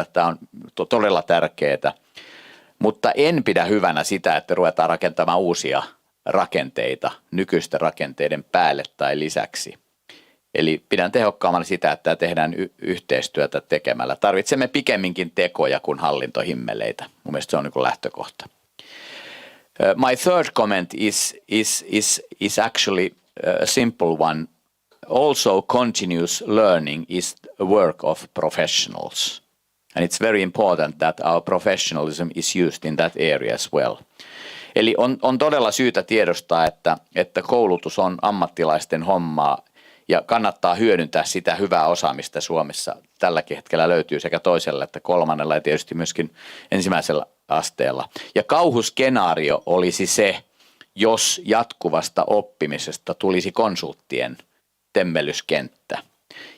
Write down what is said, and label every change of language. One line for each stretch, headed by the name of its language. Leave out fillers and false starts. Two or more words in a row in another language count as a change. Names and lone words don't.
Finnish: Tämä on todella tärkeää, mutta en pidä hyvänä sitä, että ruvetaan rakentamaan uusia rakenteita nykyisten rakenteiden päälle tai lisäksi. Eli pidän tehokkaammalla sitä, että tehdään yhteistyötä tekemällä. Tarvitsemme pikemminkin tekoja kuin hallintohimmeleitä. Mun mielestä se on niin kuin lähtökohta.
English: My third comment is actually a simple one. Also, continuous learning is a work of professionals. And it's very important that our professionalism is used in that area as well.
Finnish: Eli on todella syytä tiedostaa, että koulutus on ammattilaisten hommaa, ja kannattaa hyödyntää sitä hyvää osaamista Suomessa. Tälläkin hetkellä löytyy sekä toisella että kolmannella ja tietysti myöskin ensimmäisellä asteella. Ja kauhuskenaario olisi se, jos jatkuvasta oppimisesta tulisi konsulttien temmellyskenttä.